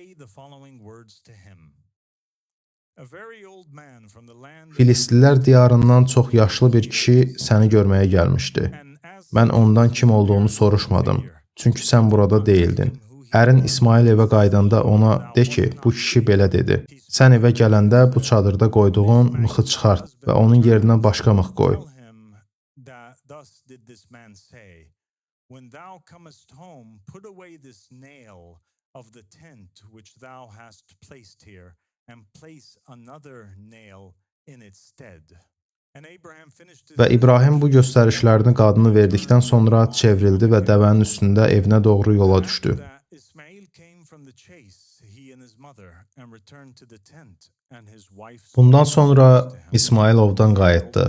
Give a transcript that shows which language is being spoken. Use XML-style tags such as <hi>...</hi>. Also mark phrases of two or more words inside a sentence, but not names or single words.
<az>Filistlilər diyarından çox yaşlı bir kişi səni görməyə gəlmişdi. Mən ondan kim olduğunu soruşmadım, çünki sən burada deyildin. Ərin İsmail evə qayıdanda ona de ki, bu kişi belə dedi: Sən evə gələndə bu çadırda qoyduğun mıxı çıxart və onun yerinə başqa mıx qoy.</az> <en>When thou comest home, put away this nail of the tent which thou hast placed here, and place another nail in its stead."</en> <az>Və İbrahim bu göstərişlərini qadını verdikdən sonra çevrildi və dəvənin üstündə evinə doğru yola düşdü. Bundan sonra İsmail ovdan qayıtdı.</az>